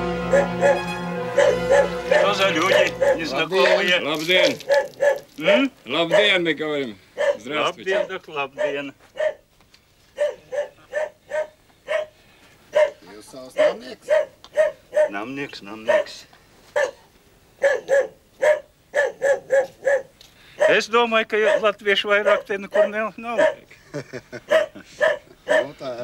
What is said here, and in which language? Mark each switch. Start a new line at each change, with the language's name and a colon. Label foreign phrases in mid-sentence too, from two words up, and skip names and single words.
Russian: Что за люди незнакомые? Лабден! Лабден, мы говорим. Здравствуйте. Лабден, так лабден.
Latvian: Jūs savs namnieks? Namnieks. Es domāju, ka latviešu vairāk te nekur nav. Nu tā.